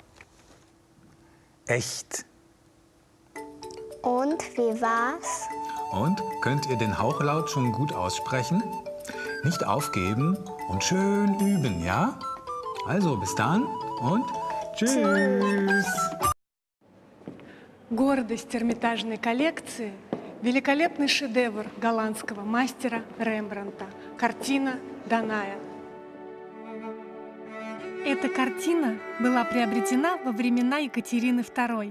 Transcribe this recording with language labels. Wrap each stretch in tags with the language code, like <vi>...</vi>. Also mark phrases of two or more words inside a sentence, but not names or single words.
<de>echt. Und wie war's? Und könnt ihr den Hauchlaut schon gut aussprechen? Nicht aufgeben und schön üben, ja? Also, bis dann und tschüss!</de> <ru>Гордость Эрмитажной коллекции – великолепный шедевр голландского мастера Рембрандта – картина «Даная». Эта картина была приобретена во времена Екатерины II.</ru>